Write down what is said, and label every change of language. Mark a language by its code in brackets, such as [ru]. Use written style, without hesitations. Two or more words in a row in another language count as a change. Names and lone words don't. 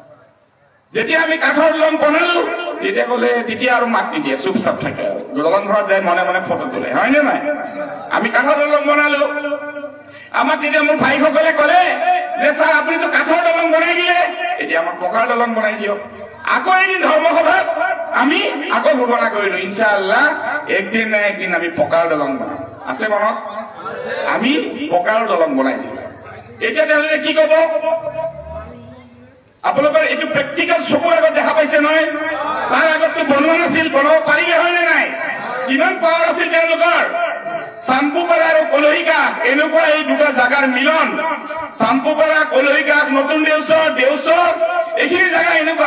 [as] যেতিয়া আমি কাঠৰ দলং বনালো তেতিয়া ক'লে তেতিয়া আৰু মাত নিদিয়ে চুপচাপ থাকে আৰু দলং ঘৰত যায় মনে মনে ফটো তোলে হয়নে নাই আমি কাঠৰ দলং বনালো আমাক তেতিয়া মোৰ ভাইসকলে ক'লে যে ছাৰ আপুনিতো কাঠৰ দলং বনাই দিলে এতিয়া আমাক পকাৰ দলং বনাই দিয়ক আকৌ এদিন ধৰ্মসভাত আমি আকৌ ঘোষণা কৰিলো ইনশাআল্লাহ একদিন না একদিন আমি পকাৰ দলং বনাম আছে মনত আমি পকাৰ দলং বনাই দিম এতিয়া তেওঁলোকে কি ক'ব আপোনালোকৰ এইটো প্ৰেক্টিকেল চকুৰ আগত দেখা পাইছে নহয় তাৰ আগততো বনোৱা নাছিল বনাব পাৰিলে হয় নে নাই কিমান পাৱাৰ আছিল তেওঁলোকৰ চাম্পুপাৰা আৰু কলহিকাষ এনেকুৱা এই দুটা জাগাৰ মিলন চাম্পুপাৰা কলহিকাষ নতুন দেওচৰ এইখিনি জাগা এনেকুৱা